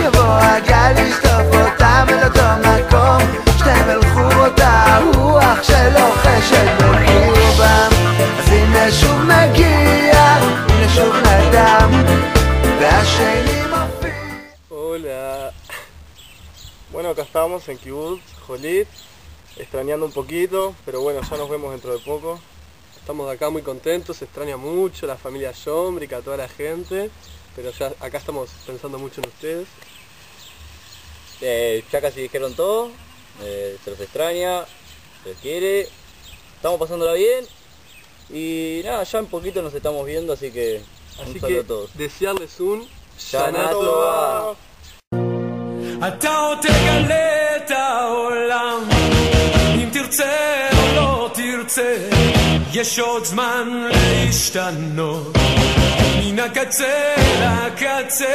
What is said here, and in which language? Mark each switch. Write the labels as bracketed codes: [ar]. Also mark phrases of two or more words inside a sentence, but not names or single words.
[he] יבוא הגל לשטוף אותם אל אותו מקום, שניהם הלכו אותה רוח שלוחשת בקרבם. אז הנה שוב מגיע, הנה שוב נדם, והשני מופיע. [es] Hola. Bueno, acá estamos en Kibutz Jolit, extrañando un poquito, pero bueno, ya nos vemos dentro de poco. Estamos acá muy contentos, se extraña mucho la familia Shomrika, toda la gente, pero ya acá estamos pensando mucho en ustedes. Ya casi dijeron todo, se los extraña, se les quiere, estamos pasándola bien y nada, ya un poquito nos estamos viendo, así que un saludo a todos. Desearles un [he] שנה טובה. אתה עוד תגלה את העולם, אם תרצה או לא תרצה, יש עוד זמן להשתנות, מן הקצה לקצה.